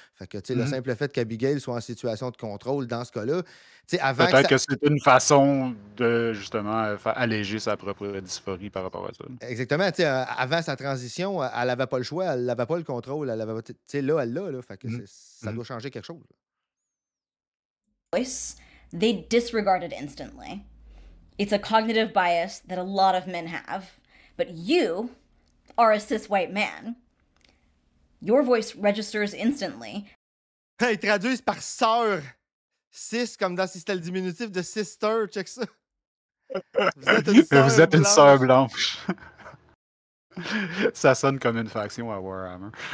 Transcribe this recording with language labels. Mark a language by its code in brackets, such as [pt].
[fr] Fait que, tu sais, le simple fait qu'Abigail soit en situation de contrôle dans ce cas-là, tu sais, avant peut-être que c'est une façon de, justement, alléger sa propre dysphorie par rapport à ça. Exactement. Tu sais, avant sa transition, elle n'avait pas le choix, elle n'avait pas le contrôle. Elle avait, tu sais, là, elle l'a. Là, fait que ça doit changer quelque chose. [en] Voice, they disregard it instantly. It's a cognitive bias that a lot of men have. But you are a cis white man. Your voice registers instantly. [fr] Ils traduisent par sœur. Cis, comme dans si c'était le diminutif de sister. Check ça. Vous êtes une sœur blanche. Ça sonne comme une faction à Warhammer.